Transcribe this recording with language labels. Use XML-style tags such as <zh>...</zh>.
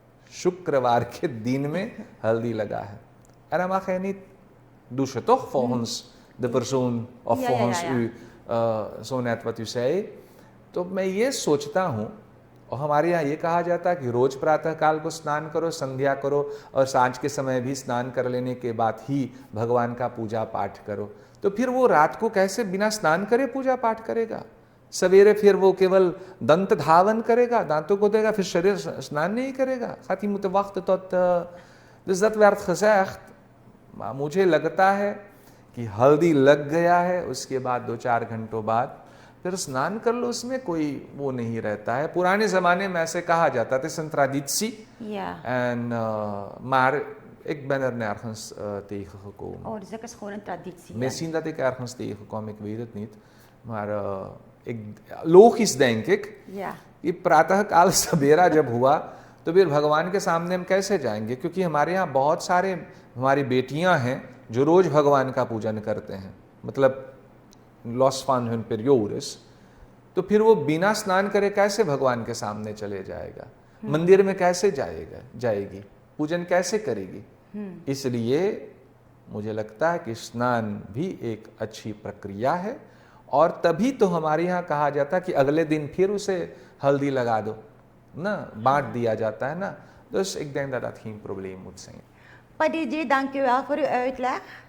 <hi>शुक्रवार के दिन में हल्दी lega है.</hi> <nl>En dan mag hij niet douchen, toch? Volgens de persoon of Ja, volgens ja, ja. u, zo net wat u zei.</nl> <hi>तो मैं ये सोचता हूँ, और हमारे यहाँ ये कहा जाता है कि रोज प्रातः काल को स्नान करो, संध्या करो और सांझ के समय भी स्नान कर लेने के बाद ही भगवान का पूजा पाठ करो। तो फिर वो रात को कैसे बिना स्नान करे पूजा पाठ करेगा? सवेरे फिर वो केवल दंत धावन करेगा, दांतों को देगा, फिर शरीर स्नान नहीं करेगा?</hi> <nl>Gaat hij moeten wachten tot... Dus dat werd gezegd, maar</nl> <hi>मुझे लगता है कि हल्दी लग गया है, उसके बाद 2-4 घंटों बाद फिर स्नान कर लो, उसमें कोई वो नहीं रहता है। पुराने ज़माने में ऐसे कहा जाता था,</hi> <nl>een traditie. Ja. En, maar ik ben er nergens tegengekomen. Oh, dus dat is gewoon een traditie. dan. Misschien dat ik ergens tegenkwam, ik weet het niet. Maar logisch denk ik, Ja.</nl> <hi>कि प्रातः काल सवेरा जब हुआ तो फिर भगवान के सामने हम कैसे जाएंगे? क्योंकि हमारे यहाँ बहुत सारे हमारी बेटियां हैं जो रोज भगवान का पूजन करते हैं, मतलब</hi> <nl>लॉस फान हुन पेरियोरस।</nl> <hi>तो फिर वो बिना स्नान करे कैसे भगवान के सामने चले जाएगा? मंदिर में कैसे जाएगी? पूजन कैसे करेगी? इसलिए मुझे लगता है कि स्नान भी एक अच्छी प्रक्रिया है, और तभी तो हमारे यहाँ कहा जाता है कि अगले दिन फिर उसे हल्दी लगा दो ना, बांट दिया जाता है ना।</hi> <nl>Dus ik denk dat dat geen probleem moet zijn. Pandit ji, dank u wel voor uw uitleg.</nl>